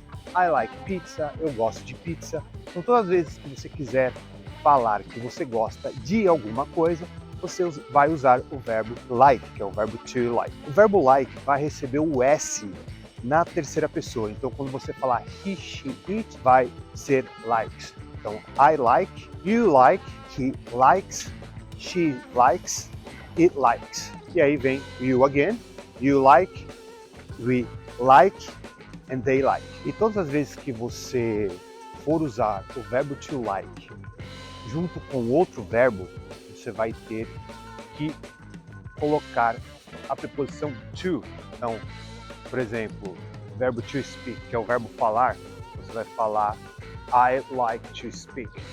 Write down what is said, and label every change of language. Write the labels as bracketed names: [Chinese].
[English] I like pizza, [Portuguese] eu gosto de pizza. Então, todas as vezes que você quiser falar que você gosta de alguma coisa, você vai usar o verbo like, que é o verbo to like. O verbo like vai receber o S na terceira pessoa. Então, quando você falar he, she, it, vai ser likes. [English] Então, I like, you like, he likes, she likes, it likes. [Portuguese] E aí vem [English] you again, you like, we like, and they like. [Portuguese] E todas as vezes que você for usar o verbo to like junto com outro verbo, você vai ter que colocar a preposição to. Então, por exemplo, o verbo to speak, que é o verbo falar, você vai falar [English] I like to speak.